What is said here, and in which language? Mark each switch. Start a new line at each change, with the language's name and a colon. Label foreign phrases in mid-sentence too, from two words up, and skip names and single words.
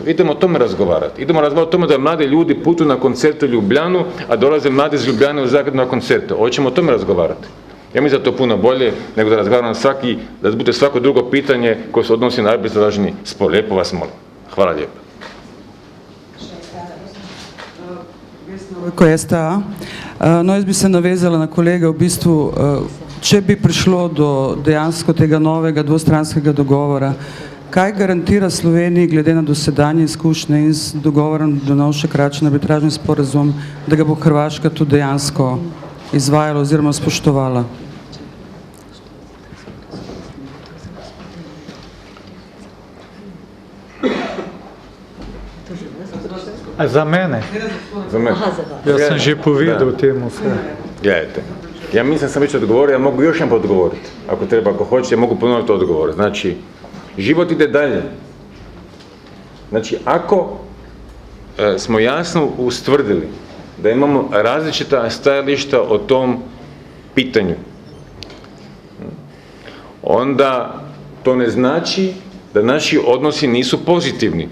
Croatian: Idemo o tome razgovarati. Idemo razgovarati o tome da mladi ljudi putuju na koncert u Ljubljanu, a dolaze mladi iz Ljubljane u Zagreb na koncerte. Hoćemo o tome razgovarati. Ja mislim da to puno bolje nego da razgovaram da bude svako drugo pitanje koje se odnosi na arbitražni spor. Lijepo vas molim. Hvala lijepo. Ko STA.
Slovenian: No, jaz bi se navezala na kolega, v bistvu, če bi prišlo do dejansko tega novega dvostranskega dogovora, kaj garantira Sloveniji glede na dosedanje izkušnje in z dogovorom Drnovšek Račun arbitražni sporazum, da ga bo Hrvaška tudi dejansko izvajala oziroma spoštovala?
Croatian: A za mene? Za mene. Ja sam
Slovenian: že povedal
Croatian: temu sve. Gledajte, ja mislim da sam već odgovorio, ja mogu još jedan odgovoriti. Ako treba, ako hoćete, ja mogu ponoviti odgovor. Znači, život ide dalje. Znači, ako smo jasno ustvrdili da imamo različita stajališta o tom pitanju, onda to ne znači da naši odnosi nisu pozitivni.